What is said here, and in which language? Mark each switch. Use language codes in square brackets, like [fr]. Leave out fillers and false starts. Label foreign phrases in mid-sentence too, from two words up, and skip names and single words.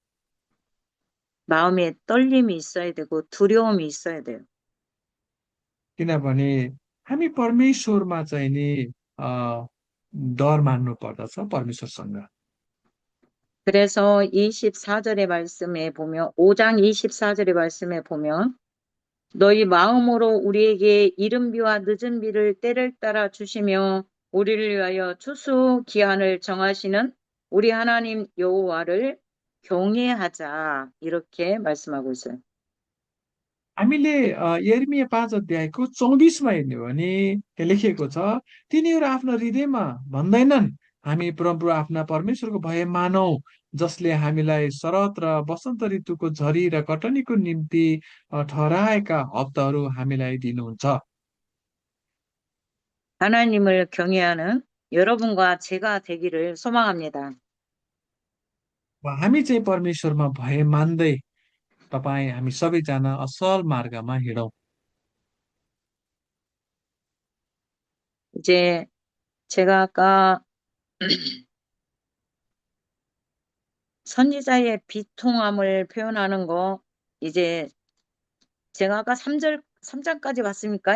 [ko] 마음에 떨림이 있어야 되고 두려움이 있어야 돼요. [ne] किनभने हामी परमेश्वरमा चाहिँ नि अ, डर मान्नु पर्दछ परमेश्वरसँग। [ko] 그래서 24절의 말씀에 보면 5장 24절의 말씀에 보면 너희 마음으로 우리에게 이른 비와 늦은 비를 때를 따라 주시며 우리를 위하여 추수 기한을 정하시는 우리 하나님 여호와를 경외하자 이렇게 말씀하고 있어요. [ne] हामीले यिर्मया 5 अध्यायको 24मा हेर्ने हो भने त्यहाँ लेखिएको छ, तिनीहरू आफ्नो हृदयमा भन्दैनन्, हामी परमप्रभु आफ्ना परमेश्वरको भय मानौ, जसले हामीलाई शरत र वसन्त ऋतुको झरी र कटनीको निम्ति ठहराएका हप्ताहरू हामीलाई दिनुहुन्छ। [ko] 하나님을 경외하는 여러분과 제가 되기를 소망합니다. [ne] हामी चाहिँ परमेश्वरमा भय मान्दै हामी सबैजना असल मार्गमा हिँडौँ। [ko] 이제 제가 아까 선지자의 비통함을 표현하는 거 이제 제가 아까 3장까지 봤습니까?